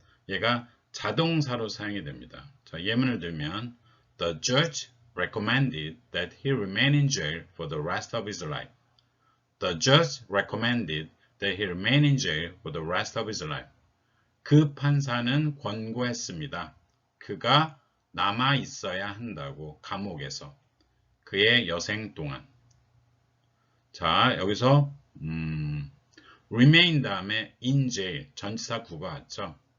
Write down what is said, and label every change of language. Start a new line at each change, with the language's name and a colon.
Korean: 얘가 자동사로 사용이 됩니다. 자, 예문을 들면
English: The judge recommended that he remain in jail for the rest of his life. The judge recommended that he remain in jail for the rest of his life.
Korean: 그 판사는 권고했습니다. 그가 남아 있어야 한다고 감옥에서 그의 여생 동안. 자, 여기서 remain 다음에 in jail 전치사 구가 왔죠.